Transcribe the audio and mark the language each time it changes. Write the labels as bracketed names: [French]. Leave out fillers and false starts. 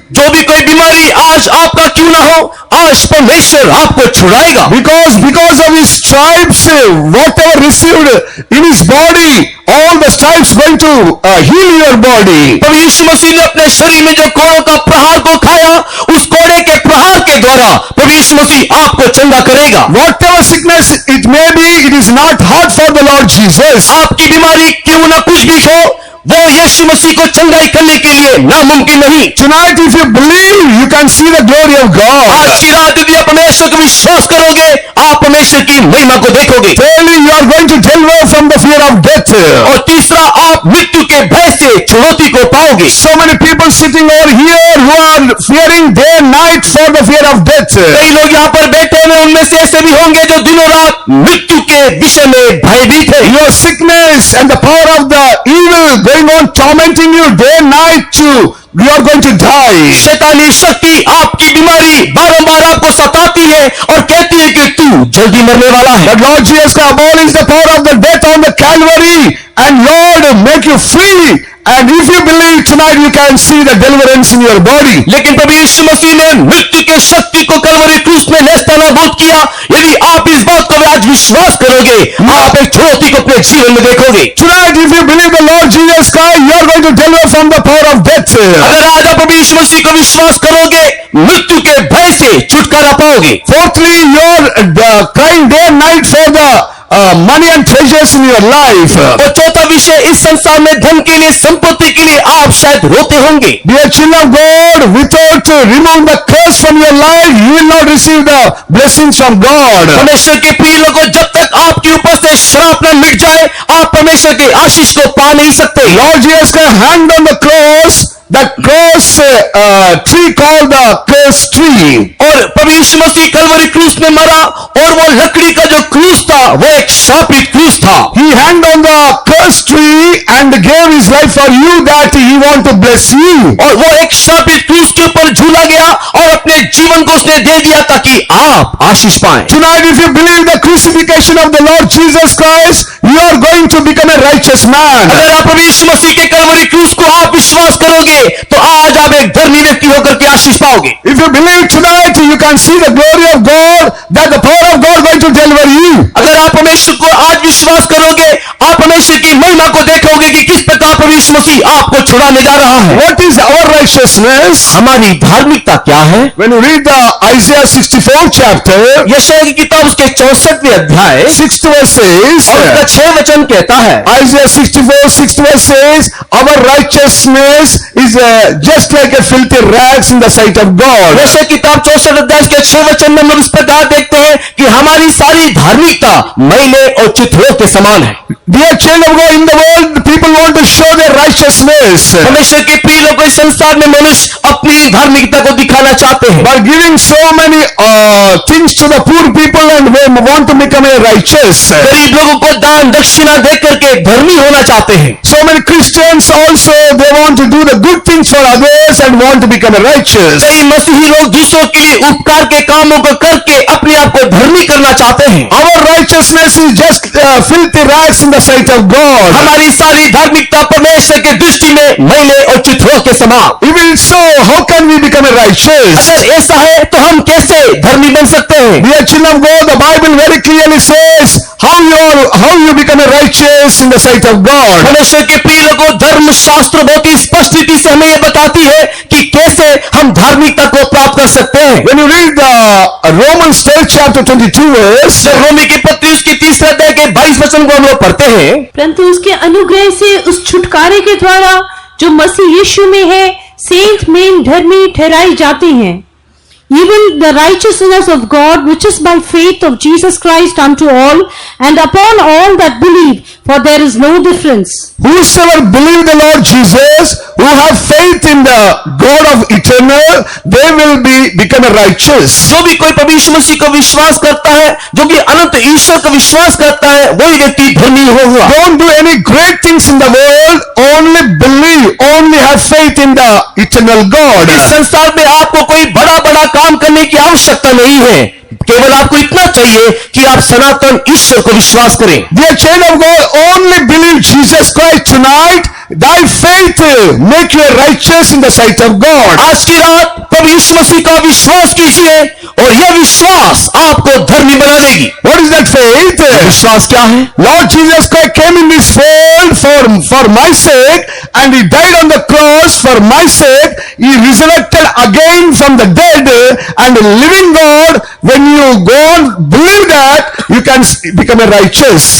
[Hindi] जो भी कोई बीमारी आज आपका क्यों ना हो, आज परमेश्वर आपको छुड़ाएगा। [English] Because of his stripes, whatever received in his body, all the stripes going to heal your body. [Hindi] प्रभु यीशु मसीह ने अपने शरीर में जो कोड़ों का प्रहार को खाया, उस कोड़े के प्रहार के द्वारा प्रभु यीशु मसीह आपको चंगा करेगा। [English] Whatever sickness it may be, it is not hard for the Lord Jesus. [Hindi] आपकी बीमारी क्यों ना कुछ भी हो, वो यीशु मसीह को चंगाई करने के लिए नामुमकिन नहीं। [English] Tonight, if you believe, you can see the glory of God. [Hindi] आज की रात यदि आप परमेश्वर को विश्वास करोगे, आप परमेश्वर की महिमा को देखोगे। [English] Thirdly, you are going to deliver from the fear of death. [Hindi] और तीसरा, आप मृत्यु के भय से चुनौती को पाओगे। [English] So many people sitting over here who are fearing day and night for the fear of death. [Hindi] कई लोग यहाँ पर बैठे हुए, उनमें से ऐसे भी होंगे जो दिनों रात मृत्यु के विषय में भयभीत है। [English] Your sickness and the power of the evil going on tormenting you day and night, you are going to die. [Hindi] शैतानी शक्ति, आपकी बीमारी बारंबार आपको सताती है और कहती है कि तू जल्दी मरने वाला है। [English] But Lord Jesus abolished the power of the death on the Calvary, and Lord make you free. And if you believe tonight, you can see the deliverance in your body. [Hindi] लेकिन प्रभु यीशु मसीह ने मृत्यु के शक्ति को कलवरी क्रूस में नेस्तनाबूद किया। यदि आप इस बात को आज विश्वास करोगे, आप एक चुनौती को अपने जीवन में देखोगे। [English] Tonight, if you believe the Lord Jesus Christ, you are going to deliver from the power of death. [Hindi] अगर आज आप प्रभु यीशु मसीह को विश्वास करोगे, मृत्यु के भय से छुटकारा पाओगे। [English] Fourthly, you are crying day and night for the money and treasures in your life. [Hindi] और चौथा विषय, इस संसार में धन के लिए, संपत्ति के लिए आप शायद रोते होंगे। [English] Dear children of God, without removing the curse from your life, you will not receive the blessings from God. [Hindi] परमेश्वर के प्रिय लोगों, जब तक आपके ऊपर से श्राप न मिट जाए, आप परमेश्वर के आशीष को पा नहीं सकते। [English] Lord Jesus Christ hanged on the cross, that cross tree called the curse tree. [Hindi] और प्रभु यीशु मसीह कलवरी क्रूस में मरा, और वो लकड़ी का जो क्रूस था, वो एक शापित क्रूस था। [English] He hanged on the curse tree and gave his life for you, that he want to bless you. [Hindi] और वो एक शापित क्रूस के ऊपर झूला गया और अपने जीवन को उसने दे दिया ताकि आप आशीष पाएं। [English] Tonight, if you believe the crucifixion of the Lord Jesus Christ, you are going to become a righteous man. [Hindi] अगर आप प्रभु यीशु मसीह के कलवरी क्रूस को आप विश्वास करोगे, तो आज आप एक धर्मी व्यक्ति होकर के आशीष पाओगे। [English] If you believe tonight, you can see the glory of God, that the power of God going to deliver you. [Hindi] अगर आप परमेश्वर को आज विश्वास करोगे, आप परमेश्वर की महिमा को देखोगे कि किस प्रकार प्रभु यीशु मसीह आपको छुड़ाने जा रहा है। [English] What is our righteousness? [Hindi] हमारी धार्मिकता क्या है? [English] When you read the Isaiah 64 chapter, [Hindi] यशायाह की किताब उसके 64वें अध्याय [English] 6th verse says, [Hindi] और उसका 6 वचन कहता है, [English] Isaiah 64 6th verse says, our righteousness is just like a filthy rags in the sight of God. [Hindi] यशायाह की किताब 64 अध्याय के 6 वचन में हम लोग इस प्रकार देखते हैं कि हमारी सारी धार्मिकता मैले और चिथड़ों के समान है। [English] Dear children of God, in the world, people want to show their righteousness. [Hindi] परमेश्वर के प्रिय लोगों, इस संसार में मनुष्य अपनी धार्मिकता को दिखाना चाहते हैं, [English] By giving so many things to the poor people and they want to become a righteous. [Hindi] गरीब लोगों को दान दक्षिणा दे करके धर्मी होना चाहते हैं। [English] So many Christians also, they want to do the good things for others and want to become a righteous. [Hindi] कई मसीही लोग दूसरों के लिए उपकार के कामों को करके अपने आप को धर्मी करना चाहते हैं। [English] Our righteousness is just filthy rags in the sight of God. [Hindi] हमारी सारी धार्मिकता परमेश्वर के दृष्टि में मैले और चिथड़ों के समान। [English] If it is so, how can we become a righteous? [Hindi] अगर ऐसा है तो हम कैसे धर्मी बन सकते हैं? [English] Dear children of God, the Bible very clearly says how you become a righteous in the sight of God. [Hindi] परमेश्वर के प्रिय लोगों, धर्म शास्त्र बहुत ही स्पष्ट रीति से हमें यह बताती है कि कैसे हम धार्मिकता को प्राप्त कर सकते हैं। [English] When you read the Romans 12 chapter 22 verse, [Hindi] जब रोमी की पत्री उसके 3 अध्याय के 22 वचन को हम लोग पढ़ते हैं, परंतु उसके अनुग्रह से उस छुटकारे के द्वारा जो मसीह यीशु में है, सेंट में धर्मी ठहराई जाती हैं। [English] Even the righteousness of God, which is by faith of Jesus Christ unto all and upon all that believe, for there is no difference. Whosoever believe the Lord Jesus, who have faith in the God of eternal, they will become righteous. [Hindi] जो भी कोई प्रभु यीशु मसीह को विश्वास करता है, जो कि अनंत ईश्वर का विश्वास करता है, वही व्यक्ति धर्मी होगा। [English] Don't do any great things in the world, only believe, only have faith in the eternal God. [Hindi] इस संसार में आपको कोई बड़ा बड़ा काम करने की आवश्यकता नहीं है, केवल आपको इतना चाहिए कि आप सनातन ईश्वर को विश्वास करें। [English] Dear child of God, only believe Jesus Christ tonight. Thy faith make you righteous in the sight of God. [Hindi] आज की रात प्रभु यीशु मसीह का विश्वास कीजिए और यह विश्वास आपको धर्मी बना देगी। [English] What is that faith? [Hindi] विश्वास क्या है? [English] Lord Jesus Christ came in this world for my sake, and he died on the cross for my sake. He resurrected again from the dead, and the living God, when you go on believe that, you can become a righteous.